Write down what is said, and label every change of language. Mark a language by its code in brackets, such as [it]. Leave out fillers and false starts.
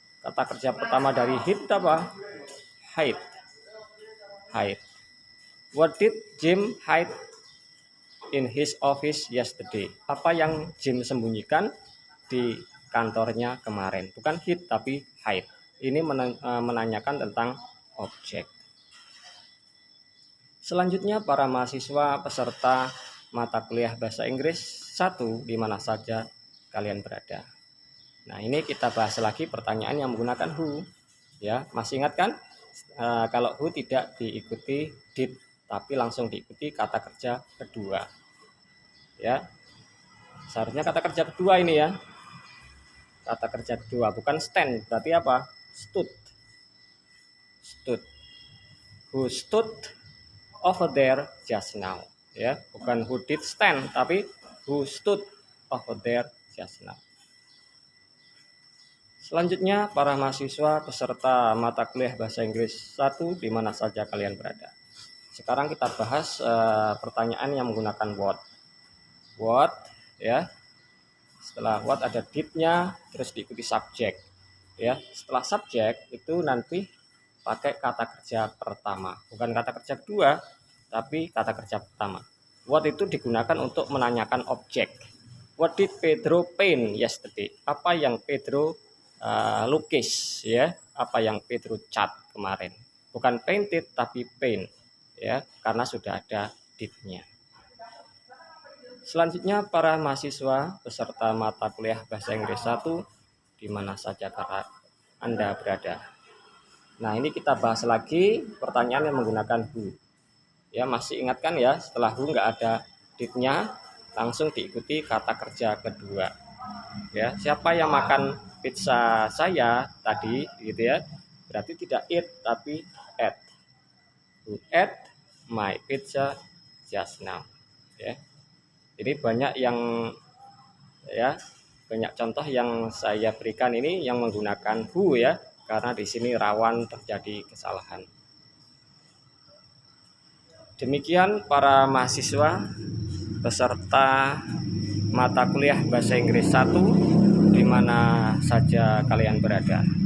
[id] Kata kerja pertama dari hit apa? [en] Hide. What did Jim hide in his office yesterday? [id] Apa yang Jim sembunyikan di kantornya kemarin? Bukan hid tapi hide. Ini menanyakan tentang objek. Selanjutnya para mahasiswa peserta mata kuliah Bahasa Inggris 1 di mana saja kalian berada. Nah, ini kita bahas lagi pertanyaan yang menggunakan who. Ya, masih ingat kan? Kalau who tidak diikuti did, tapi langsung diikuti kata kerja kedua. Ya, seharusnya kata kerja kedua ini ya. Kata kerja kedua, bukan stand. Berarti apa? Stood. Stood. [en] Who stood over there just now. [id] Ya, bukan [en] who did stand, [id] tapi [en] who stood over there just now. [id] Selanjutnya, para mahasiswa peserta mata kuliah Bahasa Inggris 1 di mana saja kalian berada. Sekarang kita bahas pertanyaan yang menggunakan what. What, ya. Setelah what ada did-nya, terus diikuti subjek. Ya, setelah subjek itu nanti pakai kata kerja pertama, bukan kata kerja kedua, tapi kata kerja pertama. What itu digunakan untuk menanyakan objek. [en] What did Pedro paint yesterday? [id] Apa yang Pedro lukis, ya? Apa yang Pedro cat kemarin? Bukan painted tapi paint, ya, karena sudah ada did-nya. Selanjutnya, para mahasiswa peserta mata kuliah Bahasa Inggris 1 di mana saja Anda berada. Nah, ini kita bahas lagi pertanyaan yang menggunakan who. Ya, masih ingat kan ya, setelah who nggak ada did-nya, langsung diikuti kata kerja kedua. Ya, siapa yang makan pizza saya tadi gitu ya. Berarti tidak eat tapi ate. [en] Who ate my pizza just now. [id] Ya. Jadi banyak yang ya, banyak contoh yang saya berikan ini yang menggunakan who ya, karena di sini rawan terjadi kesalahan. Demikian para mahasiswa peserta mata kuliah Bahasa Inggris 1 di mana saja kalian berada.